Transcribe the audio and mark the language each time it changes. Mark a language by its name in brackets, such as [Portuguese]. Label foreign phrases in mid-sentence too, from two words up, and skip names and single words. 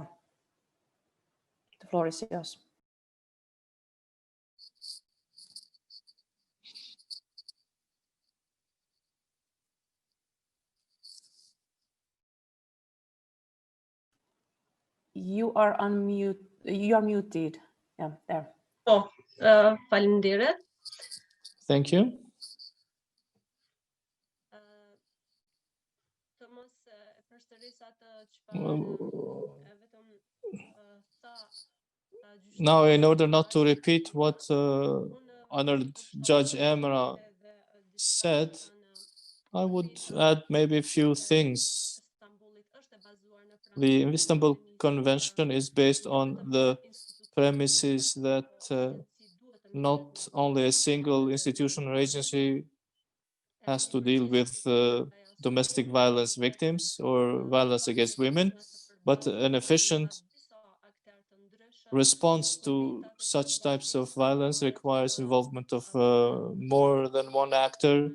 [English] The floor is yours. You are unmute. You are muted. Yeah, there. [Albanian] Po, faleminderit. [English] Thank you. [Albanian] Të mos e përsëris atë çfarë vetëm tha [English] Now, in order not to repeat what honored Judge Emra said, I would add maybe a few things. The Istanbul Convention is based on the premises that not only a single institution or agency has to deal with domestic violence victims or violence against women, but an efficient response to such types of violence requires involvement of more than one actor.